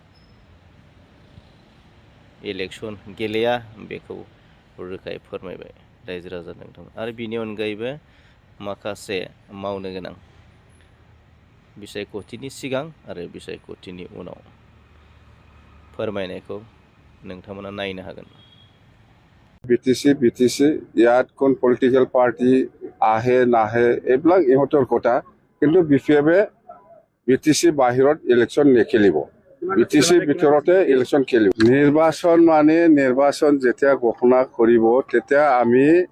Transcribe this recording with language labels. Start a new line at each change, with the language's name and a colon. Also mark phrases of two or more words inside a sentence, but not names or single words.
Bodo: इलेक्शन गेलेया बेखौ रोखायै फोरमायबाय रायजो राजा नोंथांमोन आरो बिनि अनगायैबो माखासे मावनो गोनां बिसायख'थिनि सिगां आरो बिसायख'थिनि उनाव फोरमायनायखौ नोंथांमोना नायनो हागोन
Assamese: BTC ইয়াত কোন
English: political party
Assamese: আহে নাহে এইবিলাক ইহঁতৰ কথা কিন্তু BPF-এ BTC বাহিৰত ইলেকশ্যন নেখেলিব BTC ভিতৰতে ইলেকশ্যন খেলিব নিৰ্বাচন মানে নিৰ্বাচন যেতিয়া ঘোষণা কৰিব তেতিয়া আমি